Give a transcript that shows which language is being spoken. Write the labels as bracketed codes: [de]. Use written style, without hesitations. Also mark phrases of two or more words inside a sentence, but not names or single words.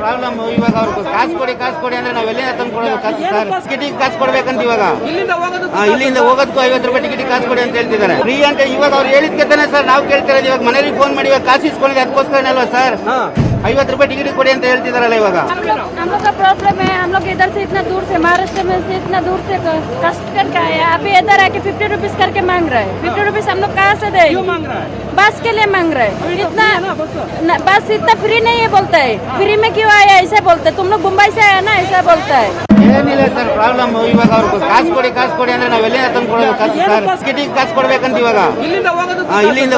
[kn] ಪ್ರಾಬ್ಲಮ್ ಇವಾಗ ಅವ್ರಿಗೆ ಕಾಸು ಕೊಡಿ ಅಂದ್ರೆ ನಾವು ಎಲ್ಲಿಂದ ತಂದು ಕೊಡೋದು ಕಾಸು ಸರ್? ಟಿಕೆಟಿಗೆ ಕಾಸು ಕೊಡ್ಬೇಕಂತ ಇವಾಗ ಇಲ್ಲಿಂದ ಹೋಗೋದಕ್ಕೂ 50 ರೂಪಾಯಿ ಟಿಕೆಟ್ ಕಾಸು ಕೊಡಿ ಅಂತ ಹೇಳ್ತಿದ್ದಾರೆ. ಫ್ರೀ ಅಂತ ಇವಾಗ ಅವ್ರು ಹೇಳಿದ್ಕೆ ತಾನೆ ಸರ್ ನಾವು ಕೇಳ್ತಿರೋದು. ಇವಾಗ ಮನೆಗೆ ಫೋನ್ ಮಾಡಿ ಇವಾಗ ಕಾಸು ಇಸ್ಕೊಂಡಿದೆ ಅದಕ್ಕೋಸ್ಕರ ಅಲ್ವಾ ಸರ್ 50 ರೂಪಾಯಿ ಟಿಕೆಟ್ ಕೊಡಿ ಅಂತ ಹೇಳ್ತಿದಾರಲ್ಲ ಇವಾಗ. [hi] हम लोग का प्रॉब्लम है, हम लोग इधर से इतना दूर से महाराष्ट्र में से इतना दूर से कष्ट करके आए हैं। अभी इधर आके 50 रुपीज करके मांग रहे हैं। 50 रुपीज हम लोग कहाँ से दे? बस के लिए मांग रहे हैं। इतना बस इतना फ्री नहीं है बोलता है। फ्री में क्यों आया ऐसे बोलते है। तुम लोग मुंबई से आया ना ऐसा बोलता है। [kn] ಏನಿಲ್ಲ ಸರ್ ಪ್ರಾಬ್ಲಮ್ ಇವಾಗ ಅವ್ರಿಗೆ ಕಾಸು ಕೊಡಿ ಅಂದ್ರೆ ನಾವು ಎಲ್ಲಿಂದ ತಂದು ಕೊಡೋದು ಕಾಸು ಸರ್? ಟಿಕೆಟಿಗೆ ಕಾಸು ಕೊಡ್ಬೇಕಂತ ಇವಾಗ ಇಲ್ಲಿಂದ